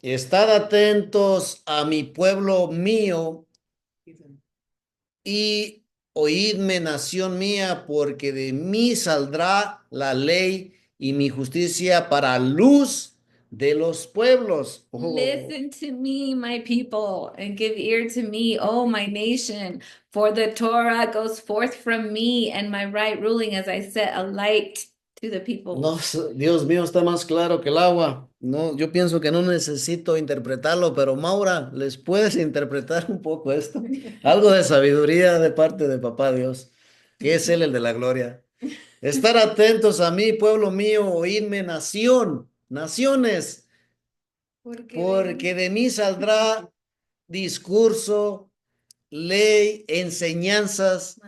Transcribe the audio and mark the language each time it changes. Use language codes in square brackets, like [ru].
[es] Estad atentos a mi pueblo mío y oídme, nación mía, porque de mí saldrá la ley y mi justicia para luz de los pueblos. Oh. [en] Listen to me, my people, and give ear to me, O my nation, for the Torah goes forth from me, and my right ruling as I set a light to the people. [es] No, Dios mío, está más claro que el agua. No, yo pienso que no necesito interpretarlo, pero Maura, ¿les puedes interpretar un poco esto? Algo de sabiduría de parte de Papá Dios, que es Él el de la gloria. Estar atentos a mí, pueblo mío, oídme, nación, naciones, porque de mí saldrá discurso, ley, enseñanzas